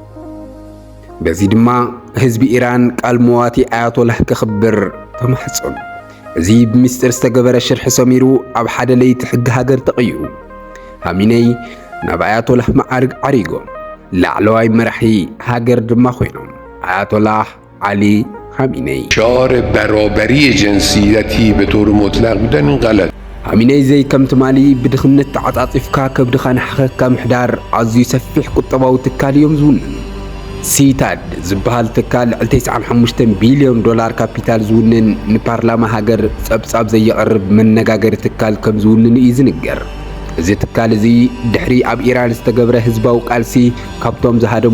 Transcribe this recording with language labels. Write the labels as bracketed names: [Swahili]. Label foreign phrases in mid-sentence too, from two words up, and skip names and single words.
[Tigrinya] በዚ ድማ ህዝቢ ኢራን ቃል መዋቲ ኣያቶላህ ክኽብር ተማሕፀኑ። እዚ ብምስጢር ዝተገበረ ሽርሒ ሰሚሩ ኣብ ሓደ ለይቲ ሕጊ ሃገር ተቐይሩ። ኻሜኔይ ናብ ኣያቶላህ ማዕርግ ዓሪጎም ላዕለዋይ መራሒ ሃገር ድማ ኮይኖም ኣያቶላህ ዓሊ ኻሜኔይ [Persian] شعار برابری جنسیتی به طور مطلق بودن این غلط. [Tigrinya] ኻሜኔይ ዘይ ከም ትማሊ ብድኽነት ተዓጻጺፍካ ከብድኻ ንሓኸካ ምሕዳር ኣዝዩ ሰፊሕ ቁጠባዊ ትካል እዮም ዝውንን። ሲታድ ዝበሃል ትካል 95 ቢልዮን ዶላር ካፒታል ዝውንን ንፓርላማ ሃገር ጸብጻብ ዘየቐርብ መነጋገሪ ትካል ከም ዝውንን እዩ ዝንገር። እዚ ትካል እዚ ድሕሪ ኣብ ኢራን ዝተገብረ ህዝባዊ ቃልሲ ካብቶም ዝሃደሙ